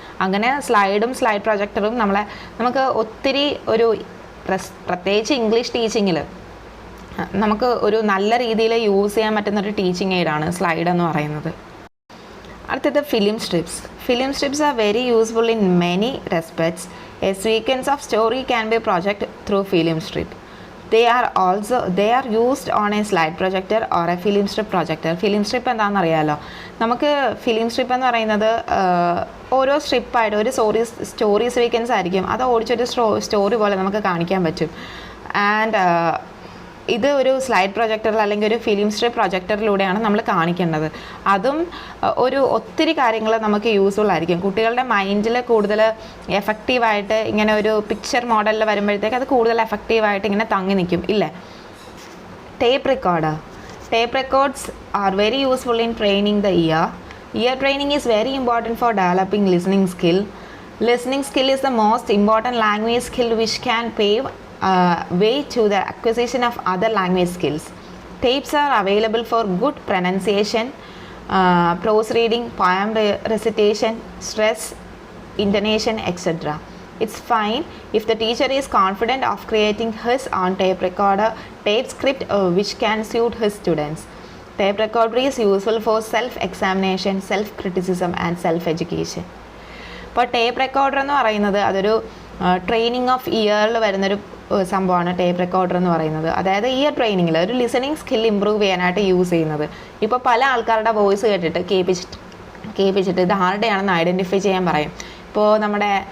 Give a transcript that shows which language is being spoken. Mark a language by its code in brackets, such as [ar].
[ml] അങ്ങനെ സ്ലൈഡും സ്ലൈഡ് പ്രൊജക്ടറും നമുക്ക് ഒത്തിരി ഒരു പ്രത്യേകിച്ച് ഇംഗ്ലീഷ് ടീച്ചിങ്ങിൽ നമുക്ക് ഒരു നല്ല രീതിയിൽ യൂസ് ചെയ്യാൻ പറ്റുന്നൊരു ടീച്ചിങ് എയ്ഡാണ് സ്ലൈഡ് എന്ന് പറയുന്നത്. അടുത്തത് [en] Film strips. Film strips are very useful in many respects. A sequence of story can be projected through film strip. They are used on a slide projector or a film strip projector. [ml] Film strip എന്താണെന്ന് അറിയാമല്ലോ. നമുക്ക് film strip എന്ന് പറയുന്നത് ഓരോ സ്ട്രിപ്പായിട്ട് ഒരു story sequence ആയിരിക്കും. അത് ഓടിച്ചൊരു story പോലെ നമുക്ക് കാണിക്കാൻ പറ്റും. ആൻഡ് ഇത് ഒരു സ്ലൈഡ് പ്രൊജക്ടറിൽ അല്ലെങ്കിൽ ഒരു ഫിലിം സ്ട്രിപ്പ് പ്രൊജക്ടറിലൂടെയാണ് നമ്മൾ കാണിക്കേണ്ടത്. അതും ഒത്തിരി കാര്യങ്ങൾ നമുക്ക് യൂസ്ഫുൾ ആയിരിക്കും. കുട്ടികളുടെ മൈൻഡിൽ കൂടുതൽ എഫക്റ്റീവായിട്ട് ഇങ്ങനെ ഒരു പിക്ചർ മോഡലിൽ വരുമ്പോഴത്തേക്ക് അത് കൂടുതൽ എഫക്റ്റീവായിട്ട് ഇങ്ങനെ തങ്ങി നിൽക്കും ഇല്ലേ. Tape recorder. [en] Tape records are very useful in training the ear. Ear training is very important for developing listening skill. Listening skill is the most important language skill which can pave way to the acquisition of other language skills. Tapes are available for good pronunciation, prose reading, poem recitation, stress, intonation, etc. It's fine if the teacher is confident of creating his own tape recorder, tape script which can suit his students. Tape recorder is useful for self-examination, self-criticism and self-education. [ml] ഇപ്പോൾ tape recorder എന്ന് പറയുന്നത് അതൊരു training of ഇയറിൽ വരുന്നൊരു സംഭവമാണ് tape recorder എന്ന് പറയുന്നത്. അതായത് ഇയർ ട്രെയിനിങ്ങിൽ ഒരു ലിസണിങ് സ്കിൽ ഇമ്പ്രൂവ് ചെയ്യാനായിട്ട് യൂസ് ചെയ്യുന്നത്. ഇപ്പോൾ പല ആൾക്കാരുടെ വോയിസ് കേട്ടിട്ട് കേൾപ്പിച്ചിട്ട് ഇത് ആരുടെയാണെന്ന് ഐഡൻറ്റിഫൈ ചെയ്യാൻ പറയും. ഇപ്പോൾ നമ്മുടെ